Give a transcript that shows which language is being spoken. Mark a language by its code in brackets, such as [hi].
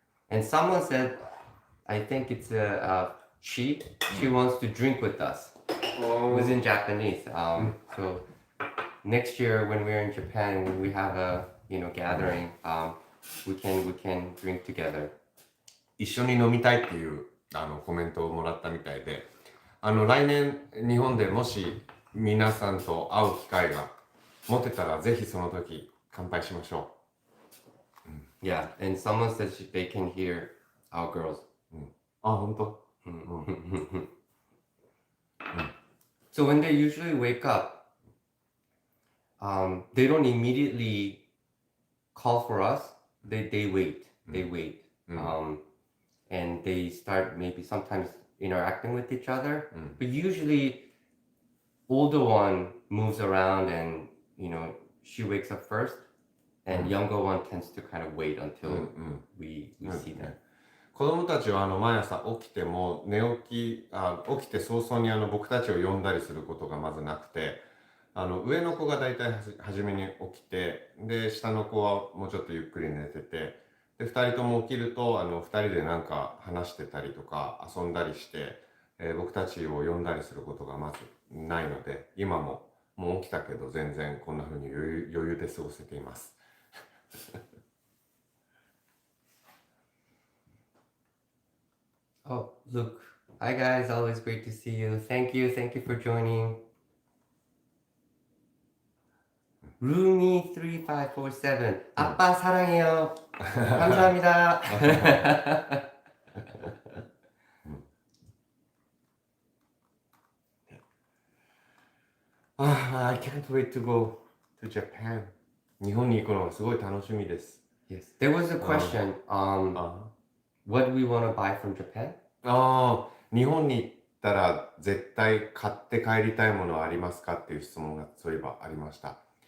[en] And someone said, I think it's she wants to drink with us. It was in Japanese. So next year when we're in Japan, when we have a gathering, we can drink together. [ja] 一緒に飲みたいっていうコメントをもらったみたいで、来年日本でもし皆さんと会う機会が持てたらぜひその時乾杯しましょ [en] Yeah, and someone says they can hear our girls. [ja] う。あ、本当。 [en] So when they usually wake up, they don't immediately call for us. They wait. They wait. And they start maybe sometimes interacting with each other. But usually older one moves around and she wakes up first and younger one tends to kind of wait until we see them. [ja] 子供たちは毎朝起きても起きて早々に僕たちを呼んだりすることがまずなくて、上の子がだいたい初めに起きて、で下の子はもうちょっとゆっくり寝てて、で2人とも起きると2人でなんか話してたりとか遊んだりして、僕たちを呼んだりすることがまずないので、今もう起きたけど全然こんな風に余裕で過ごせています。 [en] Oh, look. Hi guys, always great to see you. Thank you for joining. [ko] Rumi3547. 아빠 사랑해요. 감사합니다. [en] I can't wait to go to Japan. [ja] 日本に行くのがすごい楽しみです。 [en] Yes. There was a question. What do we want to buy from Japan? [ja] 日本に行ったら絶対買って帰りたいものはありますかっていう質問がそういえばありました。